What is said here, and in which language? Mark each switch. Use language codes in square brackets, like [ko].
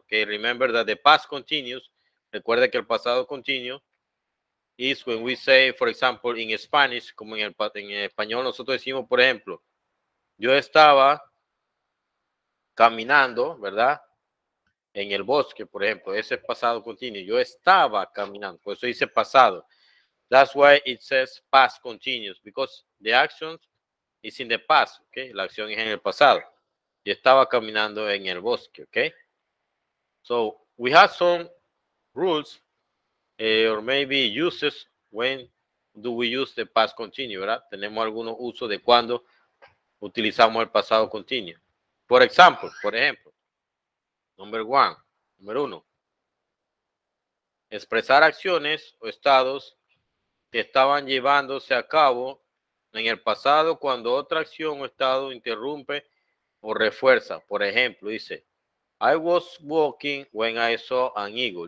[en] Okay, remember that the past continuous, [es] recuerda que el pasado continuo [en] is when we say, for example, in Spanish, [es] como en español nosotros decimos, por ejemplo, yo estaba caminando, ¿verdad? En el bosque, por ejemplo, ese es pasado continuo. Yo estaba caminando, por eso dice pasado. [en] That's why it says past continuous, because the action is in the past, okay? [es] La acción es en el pasado. Yo estaba caminando en el bosque, okay? [en] So we have some rules or maybe uses when do we use the past continuous, ¿verdad? [es] Tenemos algunos usos de cuando utilizamos el pasado continuo. Por ejemplo, número uno, expresar acciones o estados que estaban llevándose a cabo en el pasado cuando otra acción o estado interrumpe o refuerza. Por ejemplo, dice, [en] I was walking when I saw an eagle.